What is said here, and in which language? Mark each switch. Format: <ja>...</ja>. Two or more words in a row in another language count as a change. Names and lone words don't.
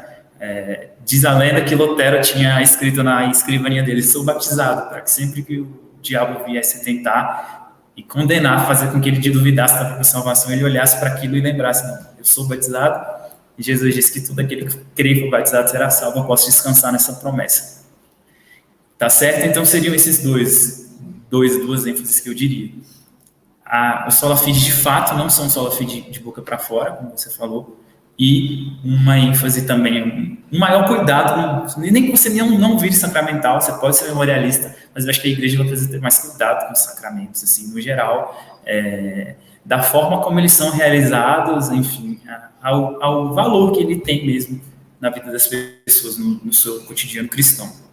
<pt>Diz a lenda que Lutero tinha escrito na escrivaninha dele: sou batizado, para que sempre que o diabo viesse tentar e condenar, fazer com que ele duvidasse da própria salvação, ele olhasse para aquilo e lembrasse: não, eu sou batizado, e Jesus disse que todo aquele que crê e for batizado será salvo. Eu posso descansar nessa promessa, tá certo? Então seriam esses duas ênfases que eu diria. O</pt> <la>sola fide</la> <pt>de fato não são</pt> <la>sola fide</la> <pt>de boca para fora, como você falou, e uma ênfase também, um maior cuidado, nem que você não vire sacramental, você pode ser memorialista, mas eu acho que a igreja vai precisar ter mais cuidado com os sacramentos, assim, no geral, da forma como eles são realizados, enfim, ao valor que ele tem mesmo na vida das pessoas, no seu cotidiano cristão.</pt>